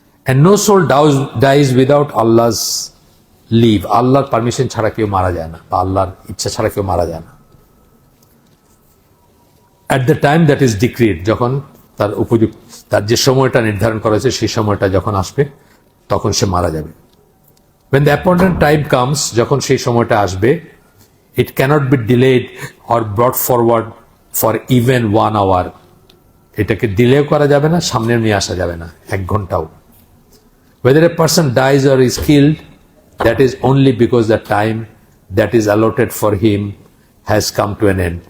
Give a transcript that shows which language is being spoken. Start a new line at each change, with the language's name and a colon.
English: And no soul dies without Allah's leave,
Bangla: আল্লাহর permission ছাড়া কেউ মারা যায় না, বা আল্লাহর ইচ্ছা ছাড়া কেউ মারা যায় না।
English: At the time that is decreed,
Bangla: যখন তার উপযুক্ত, তার যে সময়টা নির্ধারণ করা হয়েছে সেই সময়টা যখন আসবে তখন সে মারা যাবে।
English: When the appointed time comes,
Bangla: যখন সেই সময়টা আসবে,
English: It cannot be delayed or brought forward for even 1 hour.
Bangla: এটাকে ডিলে করা যাবে না, সামনে নিয়ে আসা যাবে না 1 ঘন্টাও।
English: Whether a person dies or is killed, that is only because the time that is allotted for him has come to an end.